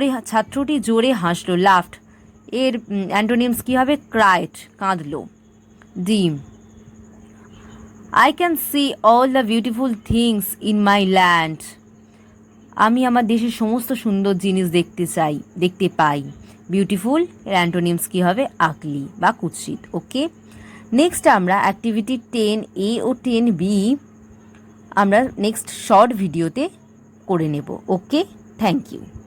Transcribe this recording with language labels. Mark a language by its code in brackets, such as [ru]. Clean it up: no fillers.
[bn] ছাত্রটি জোরে হাসলো, লাফড এর অ্যান্টোনিমস কি হবে, cried, কাঁদলো। [en] D, I can see all the beautiful things in my land. [bn] আমি আমার দেশের সমস্ত সুন্দর জিনিস দেখতে পাই। বিউটিফুল এর অ্যান্টোনিমস কি হবে, আকলি বা কুৎসিত। ওকে, নেক্সট আমরা অ্যাক্টিভিটি 10A ও 10B আমরা নেক্সট শর্ট ভিডিওতে করে নেব। ওকে, থ্যাংক ইউ।